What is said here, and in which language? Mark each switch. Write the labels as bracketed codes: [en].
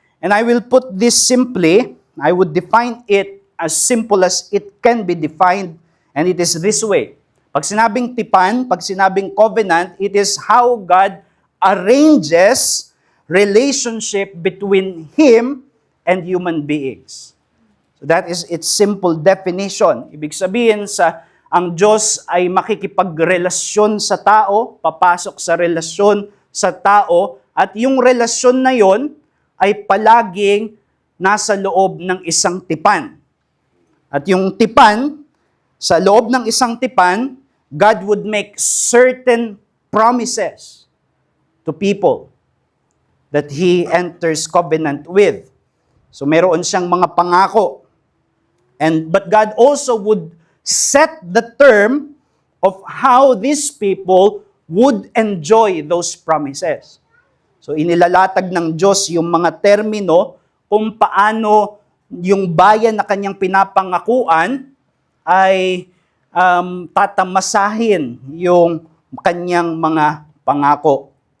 [en] And I will put this simply, I would define it as simple as it can be defined, and it is this way. [tl] Pag sinabing tipan, pag sinabing [en] covenant, it is how God arranges relationship between Him and human beings. So that is its simple definition. [tl] Ibig sabihin ang Diyos ay makikipagrelasyon sa tao, papasok sa relasyon sa tao, at yung relasyon na yon ay palaging nasa loob ng isang tipan. At yung tipan, sa loob ng isang tipan, [en] God would make certain promises to people that He enters covenant with. [tl] So meron siyang mga pangako. [en] But God also would set the term of how these people would enjoy those promises. [tl] So inilalatag ng Diyos yung mga termino kung paano yung bayan na kanyang pinapangakuan ay tatamasahin yung kanyang mga pangako.